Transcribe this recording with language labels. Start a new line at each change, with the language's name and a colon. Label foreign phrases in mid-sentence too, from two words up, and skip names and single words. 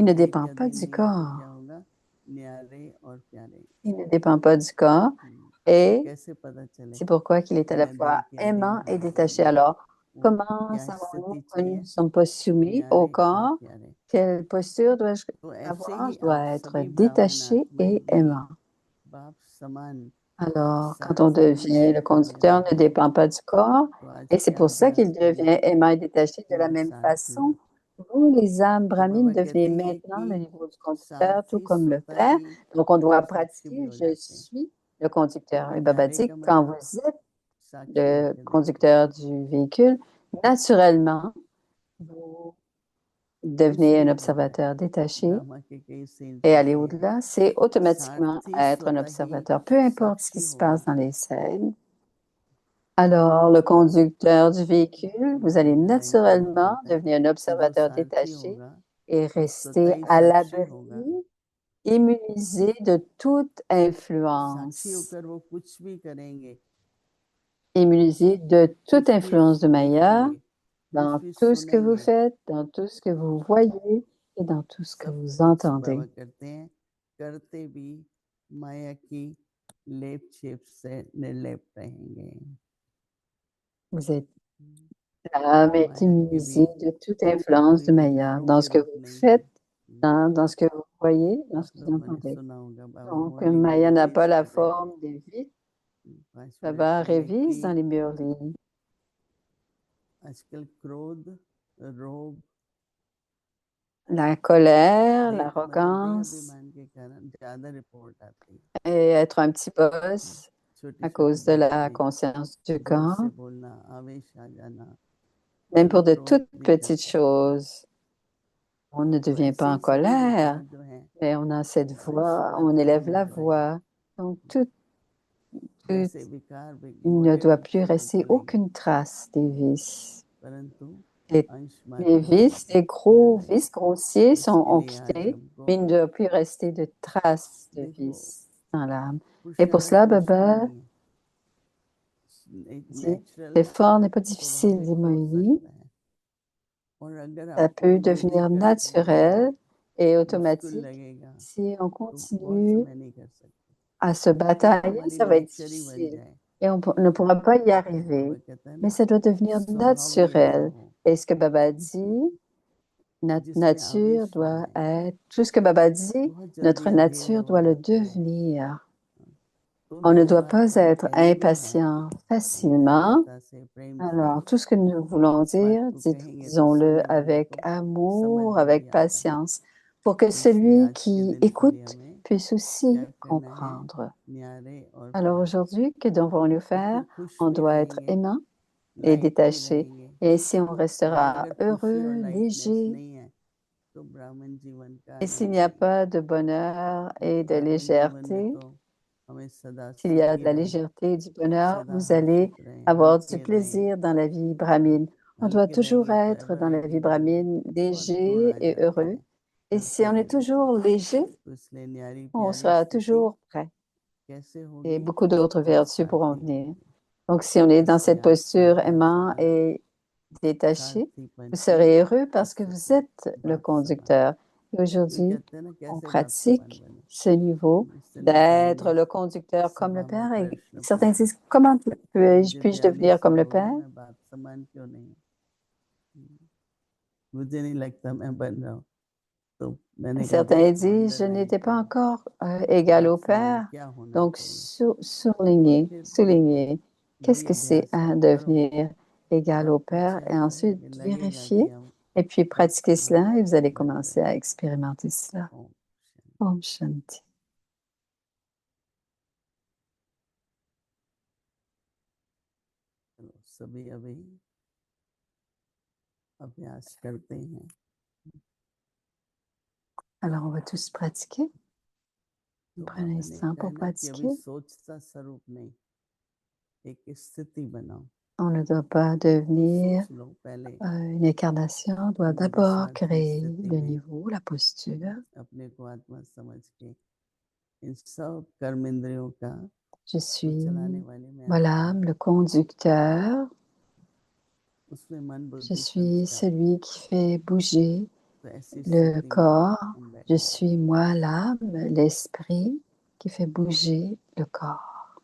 French: Il ne
Hindi: देह के
French: dépend pas
Hindi: अधीन
French: du
Hindi: नहीं है तो क्या
French: corps.
Hindi: होगा? न्यारे और प्यारे।
French: Il ne dépend pas du corps
Hindi: तो
French: et
Hindi: कैसे पता चले
French: c'est pourquoi qu'il est
Hindi: कि
French: à la
Hindi: मैं
French: fois
Hindi: देह के
French: aimant
Hindi: अधीन
French: et
Hindi: हूँ या
French: détaché.
Hindi: नहीं?
French: Alors,
Hindi: वो
French: comment
Hindi: क्या
French: savons-nous
Hindi: स्थिति
French: que nous ne
Hindi: चाहिए?
French: sommes pas soumis au
Hindi: न्यारे और
French: corps?
Hindi: प्यारे।
French: Quelle posture dois-je
Hindi: तो ऐसे
French: avoir?
Hindi: ही
French: Je dois
Hindi: आप
French: être
Hindi: सभी ब्राह्मण
French: détaché
Hindi: आत्माएं
French: et
Hindi: भी
French: aimant.
Hindi: बाप समान
French: Alors, quand on
Hindi: सारथी की
French: devient le
Hindi: स्थिति में
French: conducteur, ne
Hindi: जाते हैं।
French: dépend pas du corps.
Hindi: तो आज
French: Et c'est
Hindi: के
French: pour ça
Hindi: अभ्यास
French: qu'il
Hindi: करना
French: devient aimant et détaché de
Hindi: कि
French: la
Hindi: मैं
French: même
Hindi: सारथी
French: façon.
Hindi: हूँ।
French: Vous, les âmes
Hindi: तो
French: brahmines,
Hindi: बाबा
French: devenez
Hindi: कहते हैं
French: maintenant le
Hindi: कि
French: niveau du conducteur, tout
Hindi: सारथी
French: comme le
Hindi: स्वतः
French: Père.
Hindi: ही
French: Donc, on doit
Hindi: साक्ष्य भी
French: pratiquer,
Hindi: हो
French: je
Hindi: जाते हैं,
French: suis le conducteur.
Hindi: क्योंकि
French: Et Baba
Hindi: न्यारे
French: dit
Hindi: का
French: que quand
Hindi: मतलब
French: vous êtes
Hindi: साक्षी
French: le
Hindi: होके देखो।
French: conducteur du véhicule, naturellement, vous devenez un
Hindi: नहीं हो
French: observateur
Hindi: जाए
French: détaché
Hindi: ड्रामा के कई सीन्स
French: et aller
Hindi: ऐसे हैं
French: au-delà, c'est automatiquement
Hindi: सारथी
French: être un
Hindi: स्वतः ही
French: observateur, peu importe ce qui
Hindi: साक्षी
French: se passe
Hindi: होगा
French: dans les scènes. Alors, le conducteur du véhicule, vous allez
English: driver line
Hindi: का अर्थ
French: naturellement
Hindi: होता है
French: devenir un
Hindi: कि जो
French: observateur
Hindi: सारथी
French: détaché
Hindi: होगा
French: et
Hindi: वो
French: rester
Hindi: स्वतः ही
French: à
Hindi: साक्षी होगा
French: l'abri, immunisé de toute
Hindi: साक्षी
French: influence,
Hindi: होकर वो कुछ भी करेंगे
French: immunisé de toute
Hindi: कुछ भी
French: influence de Maya
Hindi: देखेंगे कुछ
French: dans
Hindi: भी
French: tout ce que vous
Hindi: सुनेंगे
French: faites, dans tout ce que vous voyez et dans tout ce que
Hindi: सब
French: vous
Hindi: कुछ
French: entendez.
Hindi: बाबा करते हैं करते भी माया की लेप छेप से निर्लेप रहेंगे
French: Vous êtes L'âme est
Hindi: माया के भी
French: immunisée de toute influence
Hindi: कोई
French: de Maya
Hindi: विकारों
French: dans
Hindi: के
French: ce que
Hindi: रूप
French: vous
Hindi: नहीं है
French: faites, dans ce que vous voyez, dans
Hindi: आप
French: ce que vous
Hindi: लोगों ने
French: entendez.
Hindi: सुना होगा बाबा
French: Donc,
Hindi: मुरली में
French: Maya n'a
Hindi: रिवाइज
French: pas la
Hindi: कर रहे थे
French: forme des vies.
Hindi: 5 मिनट
French: Baba
Hindi: पहले
French: révise
Hindi: कि
French: dans les murlis.
Hindi: आजकल क्रोध रोग
French: La colère,
Hindi: मतलब
French: l'arrogance
Hindi: देहाभिमान के कारण ज्यादा रिपोर्ट आती है
French: et être un petit boss
Hindi: छोटी
French: à
Hindi: छोटी
French: cause de
Hindi: बातों
French: la
Hindi: में
French: conscience du
Hindi: जोर से
French: corps,
Hindi: बोलना आवेश आ जाना
French: même
Hindi: सब
French: pour de
Hindi: क्रोध
French: toutes
Hindi: भी कर
French: petites
Hindi: सकते हैं
French: choses. On ne
Hindi: तो
French: devient
Hindi: ऐसे
French: pas
Hindi: ही
French: en
Hindi: सभी
French: colère,
Hindi: विकार जो हैं
French: mais on a cette
Hindi: वो
French: voix, on
Hindi: अंशुमात्र
French: élève la
Hindi: होने लगे
French: voix. Donc, tout
Hindi: जैसे विकार
French: il ne
Hindi: मोटे
French: doit
Hindi: रूप
French: plus
Hindi: से तो
French: rester
Hindi: चलेंगे
French: aucune trace des vices.
Hindi: परंतु
French: Les,
Hindi: अंश
French: les
Hindi: मात्र हो
French: vices, les gros
Hindi: जाएंगे
French: vices grossiers
Hindi: इसके
French: ont
Hindi: लिए आज
French: quitté,
Hindi: हमको
French: mais il ne doit plus rester de traces de
Hindi: देखो
French: vices dans l'âme. Et pour
Hindi: पुरुषार्थ
French: cela,
Hindi: मुश्किल
French: Baba
Hindi: नहीं है
French: dit,
Hindi: नेचुरल
French: l'effort n'est pas difficile, dit
Hindi: स्वाभाविक हो
French: Moïse.
Hindi: सकता है और अगर
French: Ça
Hindi: आपको
French: peut
Hindi: ये भी
French: devenir
Hindi: करते हुए
French: naturel et
Hindi: मुश्किल
French: automatique
Hindi: लगेगा
French: si on
Hindi: तो बहुत
French: continue
Hindi: समय नहीं कर सकते
French: à se
Hindi: ये
French: batailler,
Hindi: हमारी
French: ça va être
Hindi: नेचर ही बन
French: difficile
Hindi: जाए
French: et on ne pourra pas y
Hindi: बाबा
French: arriver.
Hindi: कहता है
French: Mais
Hindi: ना
French: ça doit devenir
Hindi: स्वभाव ही ऐसा
French: naturel.
Hindi: हो
French: Et ce que Baba dit, notre
Hindi: जिसमें
French: nature
Hindi: आवेश ना
French: doit
Hindi: आए
French: être, tout ce que Baba dit,
Hindi: बहुत जल्दी
French: notre
Hindi: अधीर
French: nature
Hindi: हो
French: doit le
Hindi: जाते हैं
French: devenir.
Hindi: तो
French: On ne
Hindi: जो
French: doit
Hindi: बात
French: pas
Hindi: हम
French: être
Hindi: कहने भी हैं
French: impatient facilement.
Hindi: नम्रता से प्रेम से
French: Alors, tout ce que nous voulons
Hindi: उस बात
French: dire,
Hindi: को कहेंगे तो
French: disons-le
Hindi: सुनने वाले
French: avec
Hindi: को समझ
French: amour,
Hindi: में भी
French: avec
Hindi: आता है
French: patience, pour que
Hindi: तो इसलिए
French: celui
Hindi: आज के
French: qui
Hindi: दिन के लिए
French: écoute
Hindi: हमें
French: puisse aussi
Hindi: क्या करना है
French: comprendre.
Hindi: न्यारे और
French: Alors
Hindi: प्यारे
French: aujourd'hui, que devons-nous faire?
Hindi: इसमें खुश
French: On
Hindi: भी
French: doit être
Hindi: रहेंगे
French: aimant et
Hindi: लाइट भी
French: détaché.
Hindi: रहेंगे
French: Et ainsi, on
Hindi: और
French: restera
Hindi: अगर खुशी और
French: heureux,
Hindi: लाइटनेस
French: léger.
Hindi: नहीं है तो ब्राह्मण जीवन का
French: Et
Hindi: आनंद
French: s'il n'y a
Hindi: नहीं
French: pas de bonheur et de
Hindi: ब्राह्मण जीवन में
French: légèreté,
Hindi: तो हमें सदा
French: s'il y a de
Hindi: सुखी
French: la
Hindi: रहें
French: légèreté et du bonheur,
Hindi: सदा
French: vous allez
Hindi: हर्षित रहें
French: avoir du
Hindi: हल्के रहें
French: plaisir dans la vie brahmine. On doit
Hindi: हल्के
French: toujours
Hindi: रहेंगे तो
French: être
Hindi: एवर
French: dans la
Hindi: रेडी
French: vie
Hindi: रहेंगे
French: brahmine
Hindi: बहुत गुण
French: léger
Hindi: आ
French: et
Hindi: जाते
French: heureux.
Hindi: हैं
French: Et si
Hindi: हल्के
French: on est
Hindi: रहने से
French: toujours léger,
Hindi: तो इसलिए न्यारी
French: on
Hindi: प्यारी
French: sera
Hindi: स्थिति
French: toujours prêt.
Hindi: कैसे
French: Et
Hindi: होगी
French: beaucoup d'autres
Hindi: जब
French: vertus pourront
Hindi: सारथी
French: venir.
Hindi: होंगे
French: Donc, si on est dans
Hindi: इसलिए
French: cette
Hindi: आज का
French: posture
Hindi: हर
French: aimant
Hindi: साधक
French: et détaché,
Hindi: सारथीपन
French: vous
Hindi: की
French: serez heureux parce que vous
Hindi: स्थिति
French: êtes le
Hindi: बाप समान
French: conducteur. Et
Hindi: कोई
French: aujourd'hui,
Hindi: कहते हैं ना
French: on
Hindi: कैसे बाप समान
French: pratique
Hindi: बने
French: ce niveau
Hindi: इससे
French: d'être
Hindi: निकालेंगे
French: le conducteur comme le
Hindi: सभा में
French: Père. Et
Hindi: प्रश्न
French: certains
Hindi: पूछे
French: disent, comment
Hindi: मुझे
French: puis-je devenir
Hindi: 42
French: comme
Hindi: साल
French: le
Hindi: हो गए
French: Père?
Hindi: मैं बाप समान क्यों नहीं मुझे नहीं लगता मैं बन रहा हूँ तो
French: Et
Hindi: मैंने कहा
French: certains
Hindi: देखो
French: disent, je
Hindi: अंडरलाइन
French: n'étais pas
Hindi: करो
French: encore égal
Hindi: बाप
French: au
Hindi: समान
French: Père.
Hindi: क्या होना
French: Donc,
Hindi: चाहिए और
French: souligner,
Hindi: फिर देखो
French: souligner, qu'est-ce
Hindi: वही
French: que c'est
Hindi: अभ्यास आप करो
French: devenir égal au
Hindi: बहुत
French: Père?
Hindi: पीछे
French: Et
Hindi: आ
French: ensuite,
Hindi: जाएंगे लगेगा
French: vérifier.
Hindi: कि हम
French: Et puis,
Hindi: बाप
French: pratiquer
Hindi: समान
French: cela et vous allez
Hindi: बन
French: commencer
Hindi: रहे
French: à
Hindi: हैं
French: expérimenter cela.
Hindi: ओम ओम शांति. चलो सभी अभी अभ्यास करते हैं
French: Alors, on va tous pratiquer. On
Hindi: तो
French: prend un
Hindi: बाबा ने
French: instant
Hindi: कहा
French: pour
Hindi: ना कि अभी
French: pratiquer.
Hindi: सोचता स्वरूप नहीं एक स्थिति बनाओ
French: On ne doit pas
Hindi: तो
French: devenir
Hindi: सोच लो पहले
French: une incarnation. On doit
Hindi: मुझे
French: d'abord
Hindi: सारथी
French: créer
Hindi: स्थिति
French: le
Hindi: में
French: niveau, la posture.
Hindi: अपने को आत्मा समझ के इन सब कर्म इंद्रियों का
French: Je
Hindi: जो चलाने
French: suis,
Hindi: वाले मैं
French: voilà,
Hindi: आत्मा हूँ
French: le conducteur.
Hindi: उसमें मन
French: Je
Hindi: बुद्धि सब
French: suis
Hindi: स्टार्ट
French: celui qui fait bouger
Hindi: तो ऐसी
French: le
Hindi: स्थिति में
French: corps.
Hindi: हम
French: Je
Hindi: बैठे
French: suis moi l'âme, l'esprit qui fait bouger le corps.